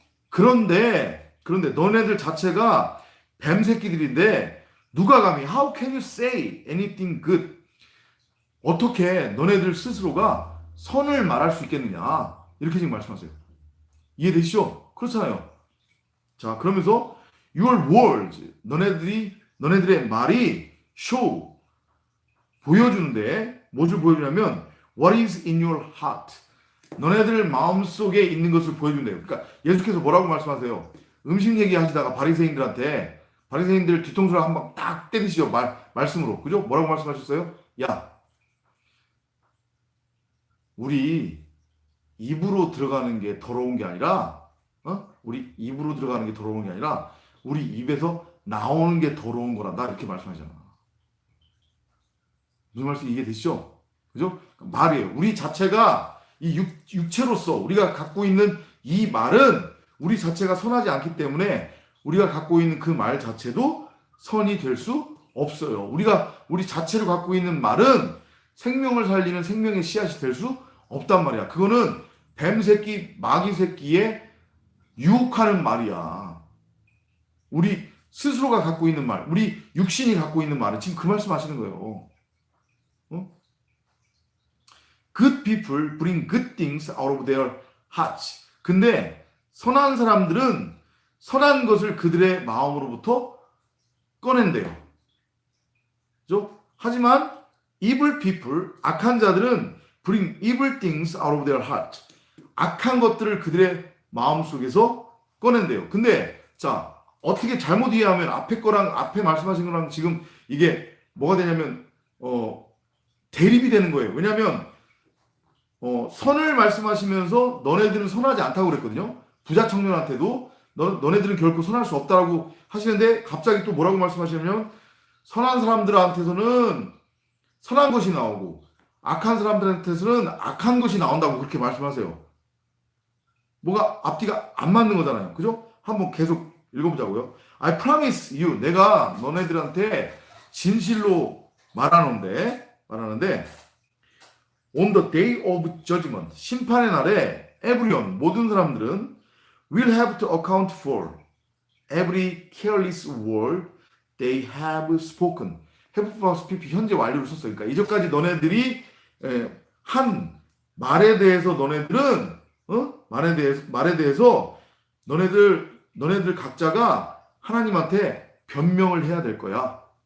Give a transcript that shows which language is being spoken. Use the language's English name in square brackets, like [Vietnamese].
[Korean] 그런데 너네들 자체가 뱀 새끼들인데 누가 감히 [English] How can you say anything good? [Korean] 어떻게 너네들 스스로가 선을 말할 수 있겠느냐? 이렇게 지금 말씀하세요. 이해되시죠? 그렇잖아요. 자, 그러면서 [English] Your words, [Korean] 너네들의 말이 [English] show, [Korean] 보여주는데 무엇을 보여주냐면 [English] What is in your heart? [Korean] 너네들 마음속에 있는 것을 보여준대요. 그러니까 예수께서 뭐라고 말씀하세요? 음식 얘기하시다가 바리새인들 뒤통수를 한 방 딱 때리시죠. 말씀으로. 그죠? 뭐라고 말씀하셨어요? 야, 우리 입으로 들어가는 게 더러운 게 아니라 우리 입으로 들어가는 게 더러운 게 아니라 우리 입에서 나오는 게 더러운 거란다. 이렇게 말씀하잖아. 무슨 말씀 이해되시죠? 그죠? 말이에요. 우리 자체가 이 육체로서 우리가 갖고 있는 이 말은 우리 자체가 선하지 않기 때문에 우리가 갖고 있는 그 말 자체도 선이 될 수 없어요. 우리 자체로 갖고 있는 말은 생명을 살리는 생명의 씨앗이 될 수 없단 말이야. 그거는 뱀 새끼, 마귀 새끼에 유혹하는 말이야. 우리 스스로가 갖고 있는 말, 우리 육신이 갖고 있는 말은 지금 그 말씀 하시는 거예요. 어? [English] Good people bring good things out of their hearts. [Korean] 근데 선한 사람들은 선한 것을 그들의 마음으로부터 꺼낸대요. 그죠? 하지만 [English] evil people, [Korean] 악한 자들은 [English] bring evil things out of their heart. [Korean] 악한 것들을 그들의 마음속에서 꺼낸대요. 근데 자, 어떻게 잘못 이해하면 앞에 거랑 앞에 말씀하신 거랑 지금 이게 뭐가 되냐면 대립이 되는 거예요. 왜냐하면 선을 말씀하시면서 너네들은 선하지 않다고 그랬거든요. 부자 청년한테도 너네들은 결코 선할 수 없다라고 하시는데 갑자기 또 뭐라고 말씀하시냐면 선한 사람들한테서는 선한 것이 나오고 악한 사람들한테서는 악한 것이 나온다고 그렇게 말씀하세요. 뭐가 앞뒤가 안 맞는 거잖아요. 그죠? 한번 계속 읽어보자고요. [English] I promise you, [Korean] 내가 너네들한테 진실로 말하는데 [English] on the day of judgment, [Korean] 심판의 날에 [English] everyone, [Korean] 모든 사람들은 [English] will have to account for every careless word they have spoken. [Korean] have past PP 현재 완료를 썼어요. 그러니까 이전까지 너네들이 한 말에 대해서 너네들은 말에 대해서 너네들 각자가 하나님한테 변명을 해야 될 거야.